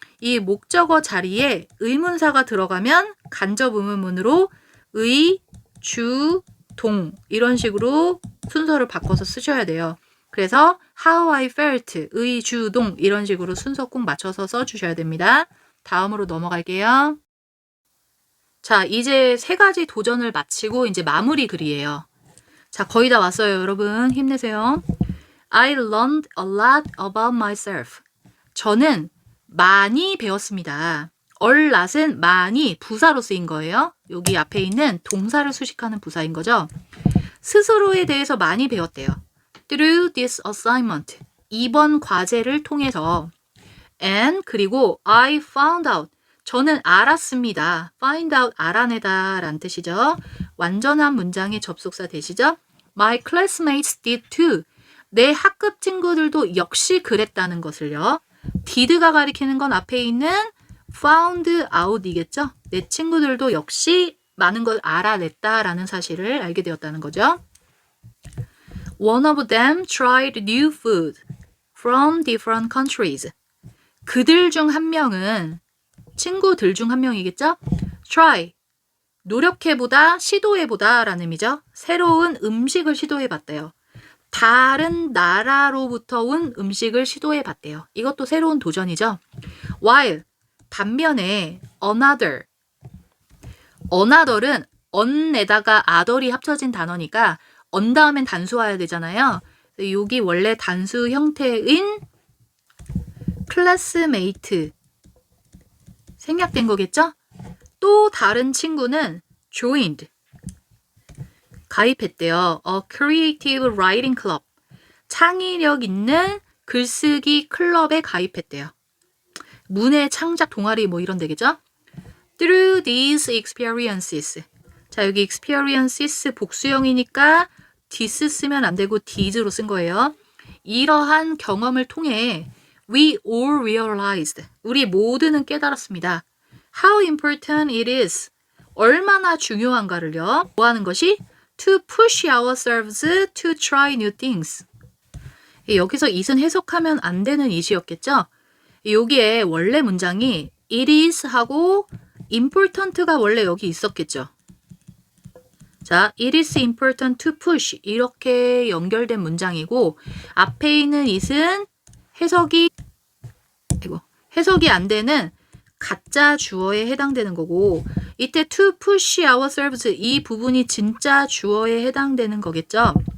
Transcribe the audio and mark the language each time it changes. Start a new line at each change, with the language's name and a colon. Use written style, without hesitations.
Korean: 이 목적어 자리에 의문사가 들어가면 간접 의문문으로 의, 주, 동 이런 식으로 순서를 바꿔서 쓰셔야 돼요. 그래서
English: how I felt,
Korean: 의, 주, 동 이런 식으로 순서 꼭 맞춰서 써주셔야 됩니다. 다음으로 넘어갈게요. 자, 이제 세 가지 도전을 마치고 이제 마무리 글이에요. 자, 거의 다 왔어요. 여러분 힘내세요.
English: I learned a lot about myself.
Korean: 저는 많이 배웠습니다. a lot은 많이 부사로 쓰인 거예요. 여기 앞에 있는 동사를 수식하는 부사인 거죠. 스스로에 대해서 많이 배웠대요.
English: Through this assignment.
Korean: 이번 과제를 통해서 and 그리고
English: I found out.
Korean: 저는 알았습니다. find out 알아내다 라는 뜻이죠. 완전한 문장의 접속사 되시죠?
English: My classmates did too.
Korean: 내 학급 친구들도 역시 그랬다는 것을요. did가 가리키는 건 앞에 있는 found out이겠죠? 내 친구들도 역시 많은 걸 알아냈다라는 사실을 알게 되었다는 거죠.
English: One of them tried new food from different countries.
Korean: 그들 중 한 명은 친구들 중 한 명이겠죠? try, 노력해보다, 시도해보다 라는 의미죠. 새로운 음식을 시도해봤대요. 다른 나라로부터 온 음식을 시도해봤대요. 이것도 새로운 도전이죠. while, 반면에 another은 on에다가 other이 합쳐진 단어니까 on 다음엔 단수 와야 되잖아요. 여기 원래 단수 형태인 classmate 생략된 거겠죠? 또 다른 친구는 joined 가입했대요.
English: A creative writing club
Korean: 창의력 있는 글쓰기 클럽에 가입했대요. 문해 창작 동아리 뭐 이런 데겠죠?
English: Through these experiences.
Korean: 자, 여기 experiences 복수형이니까 this 쓰면 안 되고 these로 쓴 거예요. 이러한 경험을 통해
English: we all realized.
Korean: 우리 모두는 깨달았습니다.
English: How important it is.
Korean: 얼마나 중요한가를요. 뭐 하는 것이?
English: To push ourselves to try new things.
Korean: 여기서 it은 해석하면 안 되는 it이었겠죠? 여기에 원래 문장이 it is 하고 important가 원래 여기 있었겠죠? 자,
English: it is important to push
Korean: 이렇게 연결된 문장이고 앞에 있는 it은 해석이 안 되는 가짜 주어에 해당되는 거고 이때 to push ourselves 이 부분이 진짜 주어에 해당되는 거겠죠.